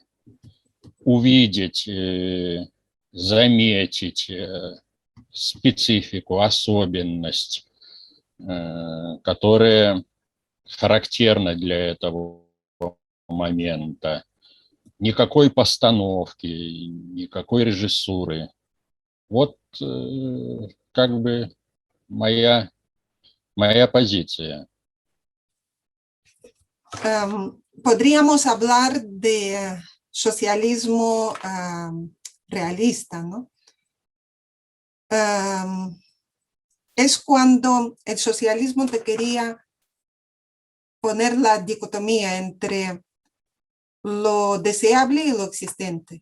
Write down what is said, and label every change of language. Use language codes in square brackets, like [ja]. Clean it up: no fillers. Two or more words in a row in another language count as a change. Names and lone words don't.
[ru] Увидеть, заметить специфику, особенность, которая характерна для этого момента. Никакой постановки, никакой режиссуры. Вот как бы моя позиция. [es] Podríamos hablar de socialismo realista, ¿no? Es cuando el socialismo te quería poner la dicotomía entre lo deseable y lo existente.